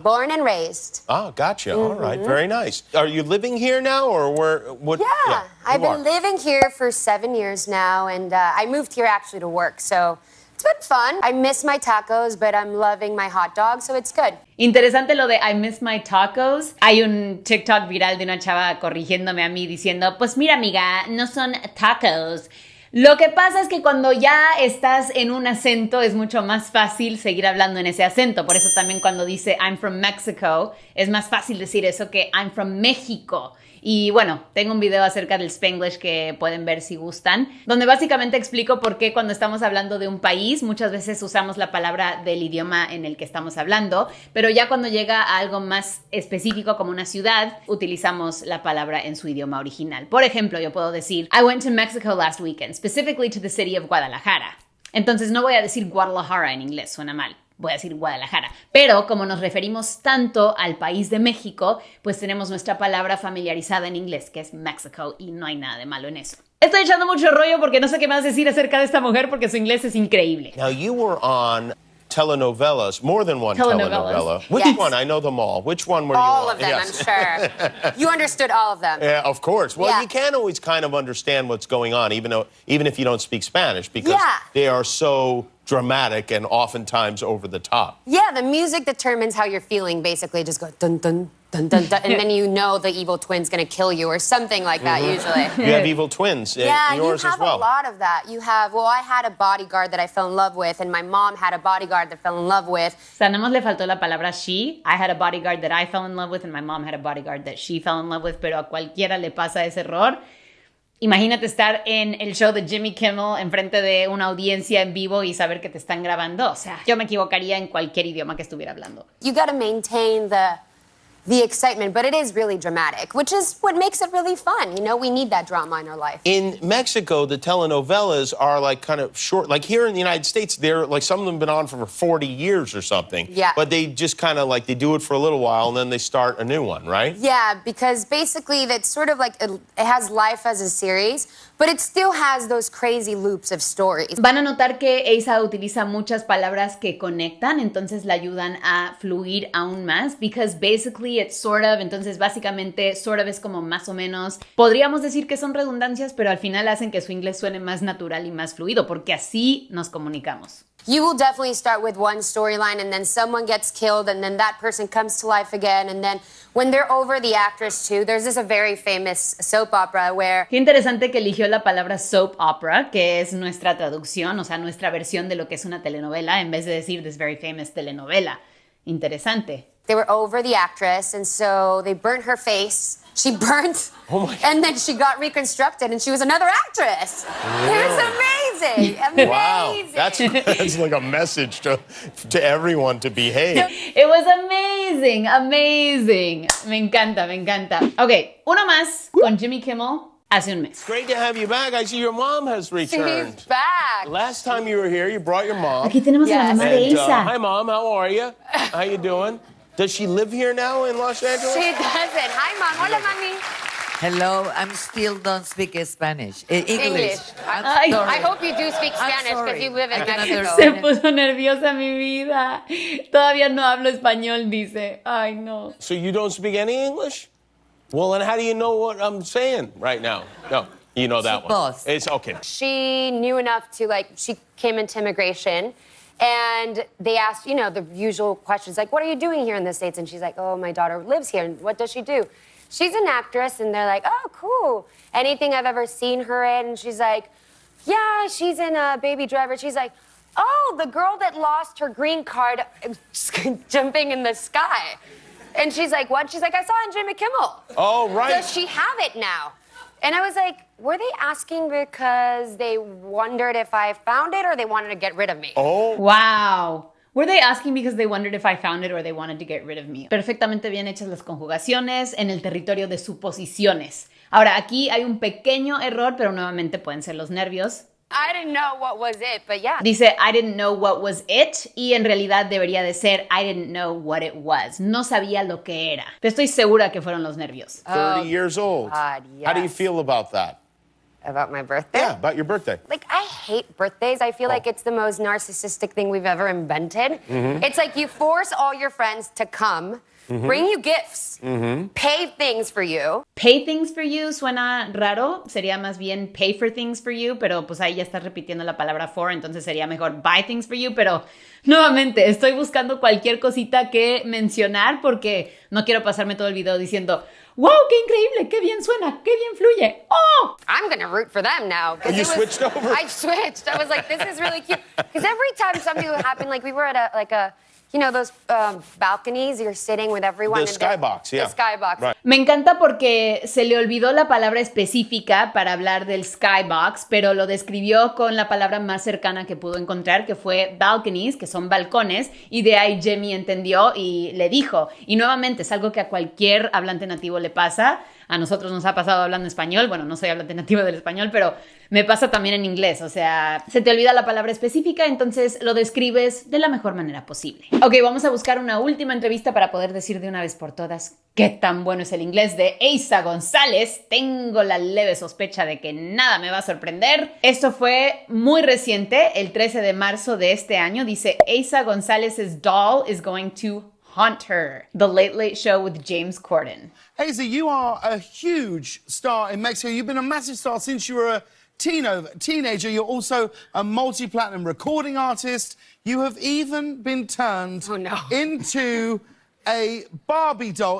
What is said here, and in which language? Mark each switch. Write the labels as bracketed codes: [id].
[en] Born and raised. Ah, gotcha. All right. Very nice. Are you living here now, or where? What? Yeah, I've you are. been living here for 7 years now, and I moved here actually to work, so it's been fun. I miss my tacos, but I'm loving my hot dog, so it's good. [es] Interesante lo de [en] I miss my tacos. [es] Hay un TikTok viral de una chava corrigiéndome a mí diciendo, pues mira amiga, no son tacos. Lo que pasa es que cuando ya estás en un acento es mucho más fácil seguir hablando en ese acento. Por eso también cuando dice [en] I'm from Mexico [es] es más fácil decir eso que [en] I'm from México. [es] Y bueno, tengo un video acerca del Spanglish que pueden ver si gustan, donde básicamente explico por qué cuando estamos hablando de un país muchas veces usamos la palabra del idioma en el que estamos hablando, pero ya cuando llega a algo más específico como una ciudad, utilizamos la palabra en su idioma original. Por ejemplo, yo puedo decir I went to Mexico last weekend, specifically to the city of Guadalajara. Entonces no voy a decir Guadalajara en inglés, suena mal. Voy a decir Guadalajara. Pero como nos referimos tanto al país de México, pues tenemos nuestra palabra familiarizada en inglés, que es Mexico, y no hay nada de malo en eso. Estoy echando mucho rollo porque no sé qué más decir acerca de esta mujer porque su inglés es increíble. [en] Now you were on telenovelas, more than one telenovela. Which Yes. one? I know them all. Which one were you All on? of them, Yes. I'm sure. You understood all of them. Yeah, of course. Well, Yeah. you can't always kind of understand what's going on, even if you don't speak Spanish, because Yeah. they are so dramatic and oftentimes over the top. Yeah, the music determines how you're feeling, basically. Just go dun dun dun dun dun, and then you know the evil twin's gonna kill you or something like that, usually. You have evil twins in Yeah, you yours have as well. a lot of that. You have, well, I had a bodyguard that I fell in love with, and my mom had a bodyguard that fell in love with. [es] O sea, nada más le faltó la palabra she. [en] I had a bodyguard that I fell in love with and my mom had a bodyguard that she fell in love with, [es] pero a cualquiera le pasa ese error. Imagínate estar en el show de Jimmy Kimmel enfrente de una audiencia en vivo y saber que te están grabando. O sea, yo me equivocaría en cualquier idioma que estuviera hablando. [en] You gotta maintain the excitement, but it is really dramatic, which is what makes it really fun. You know, we need that drama in our life. In Mexico, the telenovelas are like kind of short. Like here in the United States, they're like some of them have been on for 40 years or something. Yeah. But they just kind of like they do it for a little while and then they start a new one, right? Yeah, because basically that's sort of like it has life as a series, but it still has those crazy loops of stories. [es] Van a notar que Eiza utiliza muchas palabras que conectan, entonces la ayudan a fluir aún más, [en] because basically it's sort of, [es] entonces básicamente sort of es como más o menos, podríamos decir que son redundancias, pero al final hacen que su inglés suene más natural y más fluido, porque así nos comunicamos. [en] You will definitely start with one storyline and then someone gets killed and then that person comes to life again, and then when they're over the actress too, there's this a very famous soap opera where... [es] Qué interesante que eligió la palabra soap opera, que es nuestra traducción, o sea, nuestra versión de lo que es una telenovela, en vez de decir [en] this very famous telenovela. [es] Interesante. [en] They were over the actress, and so they burnt her face. She burnt, and then she got reconstructed, and she was another actress. It was amazing, amazing. Wow, that's like a message to everyone to behave. It was amazing, amazing. [es] Me encanta, me encanta. Ok, uno más con Jimmy Kimmel hace un mes. [en] Great to have you back. I see your mom has returned. She's back. Last time you were here, you brought your mom. [es] Aquí tenemos a la mamá de [en] And, [es] Eiza. [en] hi, Mom. How are you? How you doing? Does she live here now in Los Angeles? She doesn't. Hi, Mom. [es] Hola, Mami. [en] Hello, I'm still don't speak Spanish. English. I'm Ay, sorry. I hope you do speak Spanish because sorry. you live in I can Mexico. [es] Se [en] understand. [es] puso nerviosa mi vida. Todavía no hablo español, dice. Ay, no. [en] So you don't speak any English? Well, then how do you know what I'm saying right now? No, you know that one. Both. It's okay. She knew enough to, like, she came into immigration, And they asked, you know, the usual questions like, what are you doing here in the States? And she's like, oh, my daughter lives here. And what does she do? She's an actress. And they're like, oh, cool. Anything I've ever seen her in? And she's like, yeah, she's in Baby Driver. She's like, oh, the girl that lost her green card jumping in the sky. And she's like, what? She's like, I saw it in Jimmy Kimmel. Oh, right. Does she have it now? And I was like, were they asking because they wondered if I found it or they wanted to get rid of me? Oh. Wow. Were they asking because they wondered if I found it or they wanted to get rid of me? [es] Perfectamente bien hechas las conjugaciones en el territorio de suposiciones. Ahora, aquí hay un pequeño error, pero nuevamente pueden ser los nervios. [en] I didn't know what was it, but yeah. [es] Dice, [en] I didn't know what was it, [es] y en realidad debería de ser, [en] I didn't know what it was. [es] No sabía lo que era. Pero estoy segura que fueron los nervios. [en] 30 years old. God, yes. How do you feel about that? About my birthday? Yeah, about your birthday. Like, I hate birthdays. I feel like it's the most narcissistic thing we've ever invented. It's like you force all your friends to come, bring you gifts, pay things for you. Pay things for you [es] suena raro, sería más bien [en] pay for things for you, [es] pero pues ahí ya estás repitiendo la palabra for, entonces sería mejor [en] buy things for you, [es] pero nuevamente estoy buscando cualquier cosita que mencionar porque no quiero pasarme todo el video diciendo, wow, qué increíble, qué bien suena, qué bien fluye. [en] Oh! I'm gonna root for them now. You switched over? I switched. I was like, this is really cute. Because every time something would happen, like we were at a you know, those balconies, you're sitting with everyone. The skybox, yeah. The skybox. Right. [es] Me encanta porque se le olvidó la palabra específica para hablar del skybox, pero lo describió con la palabra más cercana que pudo encontrar, que fue balconies, que son balcones, y de ahí Jamie entendió y le dijo. Y nuevamente es algo que a cualquier hablante nativo le pasa. A nosotros nos ha pasado hablando español. Bueno, no soy hablante nativo del español, pero me pasa también en inglés. O sea, se te olvida la palabra específica, entonces lo describes de la mejor manera posible. Ok, vamos a buscar una última entrevista para poder decir de una vez por todas qué tan bueno es el inglés de Eiza González. Tengo la leve sospecha de que nada me va a sorprender. Esto fue muy reciente, el 13 de marzo de este año. Dice, [en] Eiza González's doll is going to haunt her. The Late Late Show with James Corden. Eiza, you are a huge star in Mexico. You've been a massive star since you were a teenager. You're also a multi-platinum recording artist. You have even been turned into a Barbie doll.